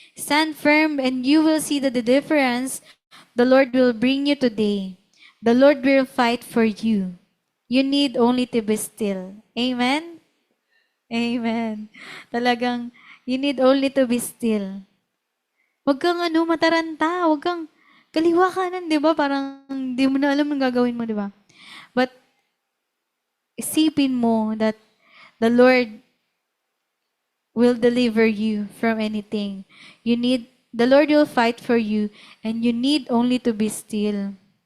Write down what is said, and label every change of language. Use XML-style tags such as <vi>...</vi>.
<en>Stand firm and you will see that the difference the Lord will bring you today. The Lord will fight for you. You need only to be still. Amen? Amen. Talagang, you need only to be still.</en> <tl>Huwag kang mataranta. Huwag kang kaliwa kanan, di ba? Parang di mo na alam ang gagawin mo, di ba?</tl> <en>But,</en> <tl>isipin mo</tl> <en>that the Lord will deliver you from anything. The Lord will fight for you, and you need only to be still.</en>